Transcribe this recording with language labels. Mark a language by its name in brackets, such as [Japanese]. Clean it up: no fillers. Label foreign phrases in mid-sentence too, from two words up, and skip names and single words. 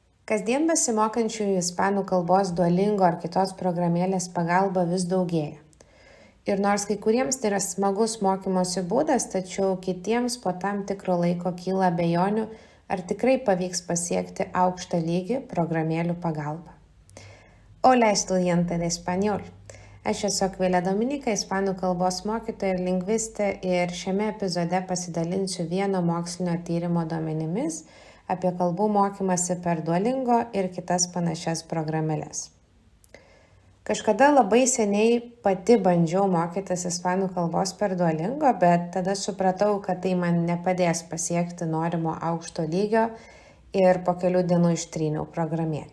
[Lithuanian] Kasdien besimokančiųjų ispanų kalbos Duolingo ar kitos programėlės pagalba vis daugėja. Ir nors kai kuriems tai yra smagus mokymosi būdas, tačiau kitiems po tam tikro laiko kyla abejonių, ar tikrai pavyks pasiekti aukštą lygį programėlių pagalba. [Spanish] Hola, estudiante de español. [Lithuanian] Aš esu Akvilė Dominika, ispanų kalbos mokytoja ir lingvistė, ir šiame epizode pasidalinsiu vieno mokslinio tyrimo duomenimis apie kalbų mokymasi per Duolingo ir kitas panašias programėles. Kažkada labai seniai pati bandžiau mokytis ispanų kalbos per Duolingo, bet tada supratau, kad tai man nepadės pasiekti norimo aukšto lygio ir po kelių dienų ištryniau programėlę.